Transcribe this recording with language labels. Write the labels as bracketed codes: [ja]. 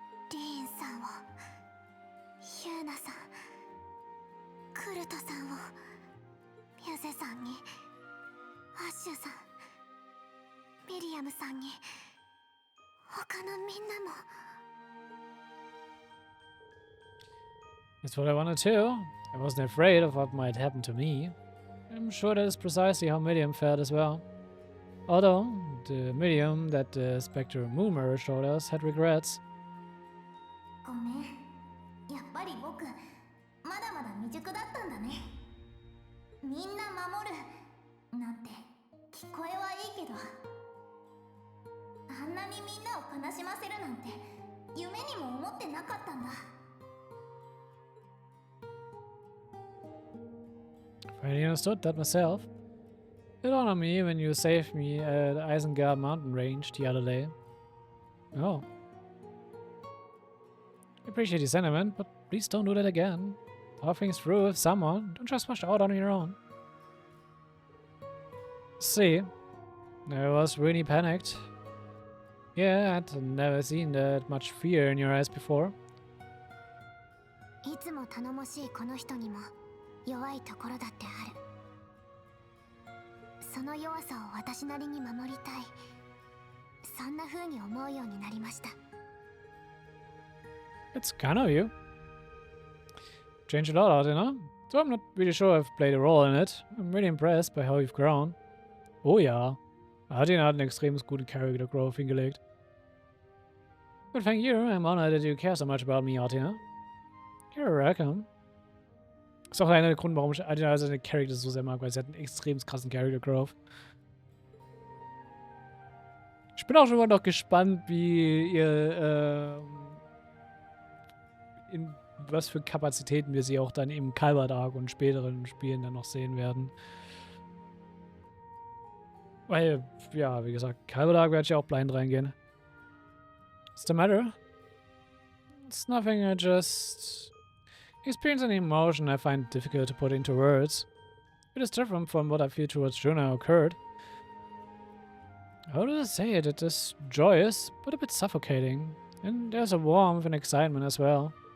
[ja] リーンさんを、ヒューナさん、クルトさんを、ミュゼさんに、アッシュさん、ミリアムさんに、他のみんなも。 [en] That's what I wanted too. I wasn't afraid of what might happen to me. I'm sure that is precisely how Millium felt as well. Although, the Millium that the Spectre Moon Mirror showed us had regrets. [ja] ごめん。やっぱり僕、まだまだ未熟だったんだね。みんな守るなんて聞こえはいいけど、あんなにみんなを悲しませるなんて夢にも思ってなかったんだ。 [en] I finally understood that myself. It dawned on me when you saved me at Isengard mountain range the other day. Oh. I appreciate the sentiment, but please don't do that again. Talk things through with someone. Don't just rush out on your own. See, I was really panicked. Yeah, I'd never seen that much fear in your eyes before. [ja] いつも頼もしいこの人にも弱いところだってある。その弱さを私なりに守りたい。そんな風に思うようになりました。 [en] It's kind of you. Changed a lot, you know? So I'm not really sure I've played a role in it. I'm really impressed by how you've grown. [de] Oh ja, Adina hat einen extrem guten Character Growth hingelegt. [en] But thank you, I'm honored that you care so much about me, Adina. You're welcome. [de] Ist auch einer der Gründe, warum ich Adina seine Charakter so sehr mag, weil sie hat einen extrem krassen Character Growth. Ich bin auch schon mal noch gespannt, wie ihr, in was für Kapazitäten wir sie auch dann im Calvard-Arc und späteren Spielen dann noch sehen werden. Weil, ja, wie gesagt, Calvard-Arc werde ich auch blind reingehen. [en] What's the matter? It's nothing, I just experience an emotion I find difficult to put into words. It is different from what I feel towards Juna occurred. How do I say it? It is joyous, but a bit suffocating. And there's a warmth and excitement as well.